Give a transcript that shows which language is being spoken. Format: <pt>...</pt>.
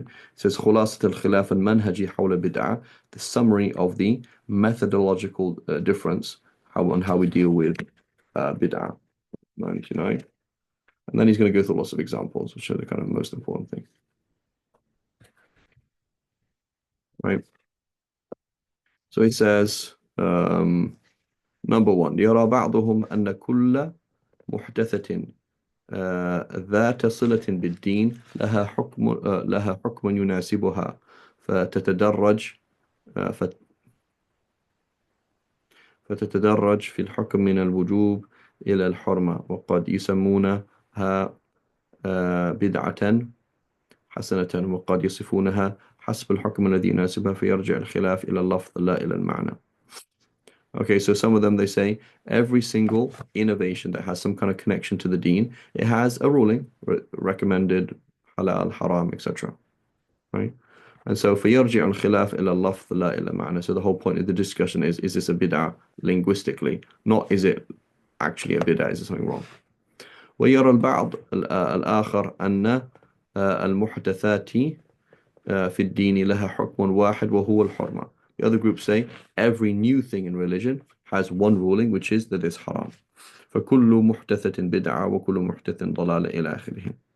<en>It says</en> <ar>خلاصة الخلاف المنهجي حول البدعة,</ar> <en>the summary of the methodological difference on how we deal with bid'ah. 99. And then he's going to go through lots of examples, which are the kind of most important thing. Right? So he says, number one,</en> <ar>يرى بعضهم أن كل محدثة ذات صلة بالدين لها حكم يناسبها فتتدرج فتتدرج في الحكم من الوجوب إلى الحرمة وقد يسمونها بدعة حسنة وقد يصفونها حسب الحكم الذي يناسبها فيرجع الخلاف إلى اللفظ لا إلى المعنى.</ar> <en>Okay, so some of them they say every single innovation that has some kind of connection to the deen, it has a ruling, recommended, halal, haram, etc. Right? And so</en> <ar>فيرجع الخلاف إلى اللفظ لا إلى معنى.</ar> <en>So the whole point of the discussion is this a bid'ah linguistically? Not is it actually a bid'ah? Is there something wrong?</en> <ar>ويرى البعض الآخر أن المحدثات في الدين لها حكم واحد وهو الحرمة.</ar> <en>The other groups say every new thing in religion has one ruling, which is that it's haram.</en> <ar>فكل محدثة بدعة وكل محدث ضلالة إلى آخره.</ar>